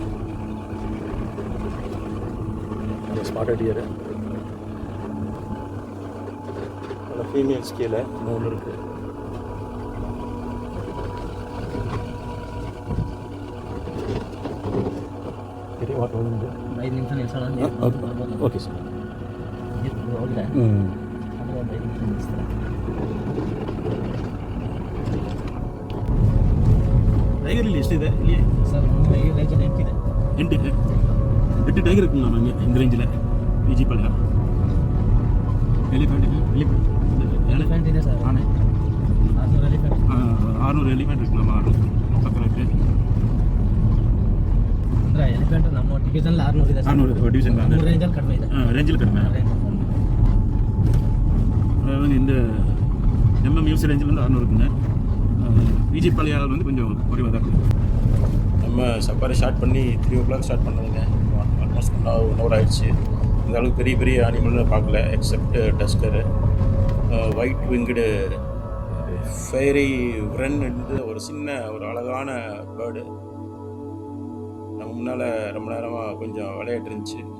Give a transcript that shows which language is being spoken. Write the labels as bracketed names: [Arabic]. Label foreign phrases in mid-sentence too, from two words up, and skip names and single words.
[Tamil] அந்த [English] spotted deer [Tamil] அதில் ஃபீமேல்ஸ் கீழே இன்னொன்று இருக்குது. பெரிய ஆட்டோ வந்து [Kannada] 5 ನಿಮಿಷ ನಿಲ್ಸೋಣ. [English] okay sir. [Kannada] ಹೋಗಿಲ್ಲ ಹ್ಞೂ ಅದು ಒಂದು 5 ನಿಮಿಷ ನಿಲ್ಲಿಸ್ತಾರೆ. ಟೈಗರಲ್ಲಿ ಎಷ್ಟಿದೆ ಇಲ್ಲಿ? ಸರ್ ನಮ್ಮ ಈ ರೇಂಜಲ್ಲಿ 8 ಇದೆ. [Tamil] 8 ಟೈಗರ್ இருக்குங்களா நமக்கு இந்த ரேஞ்சில் பிஜி பால்யா? [Kannada] ಎಲಿಫೆಂಟ್ ಇದೆ ಸರ್. ஆனே 600 ಎಲಿಫೆಂಟ್. [Tamil] 600 ಎಲಿಫೆಂಟ್ இருக்கு நம்ம பக்கம் இருக்குது. [Kannada] ಅಂದರೆ ಎಲಿಫೆಂಟ್ ನಮ್ಮ ಡಿವಿಷನಲ್ಲಿ 600 ಇದೆ ಸರ್. [Tamil] 600 டிவிஷன் தான் [Kannada] ನಮ್ಮ ರೇಂಜಲ್ಲಿ ಕಡಿಮೆ ಇದೆ. [Tamil] ரேஞ்சில் கடுமை. அதாவது இந்த MMUC ரேஞ்சிலேருந்து 600 இருக்குங்க. பிஜி பால்யாவில் வந்து கொஞ்சம் குறைவாக தான் இருக்குது. நம்ம [English] safari start [Tamil] பண்ணி 3 o'clock ஸ்டார்ட் பண்ணதுங்க. ஆல்மோஸ்ட் 1 hour ஆயிடுச்சு. இந்த அளவுக்கு பெரிய பெரிய அனிமல்னு பார்க்கல, [English] except tusker, white winged fairy wren [Tamil] என்று ஒரு சின்ன ஒரு அழகான பேர்டு நம்ம முன்னால் ரொம்ப நேரமாக கொஞ்சம் விளையாட்டு இருந்துச்சு.